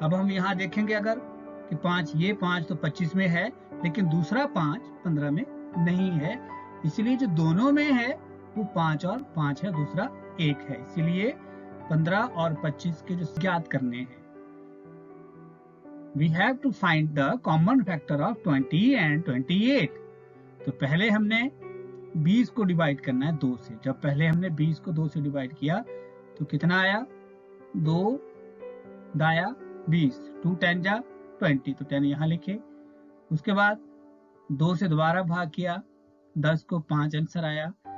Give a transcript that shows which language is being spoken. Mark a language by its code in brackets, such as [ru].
[hi] अब हम यहाँ देखेंगे अगर कि 5 ये 5 तो 25 में है, लेकिन दूसरा 5 15 में नहीं है। इसलिए जो दोनों में है वो 5 और 5 है, दूसरा 1 है। इसीलिए 15 और 25 के जो ज्ञात करने हैं। [en] We have to find the common factor of 20 and 28। [hi] तो पहले हमने 20 को डिवाइड करना है 2 से। जब पहले हमने 20 को 2 से डिवाइड किया तो कितना आया, 2 दाया 20, 2 10 जा 20, तो 10 यहाँ लिखे। उसके बाद 2 से दोबारा भाग किया, 10 को 5 आंसर आया।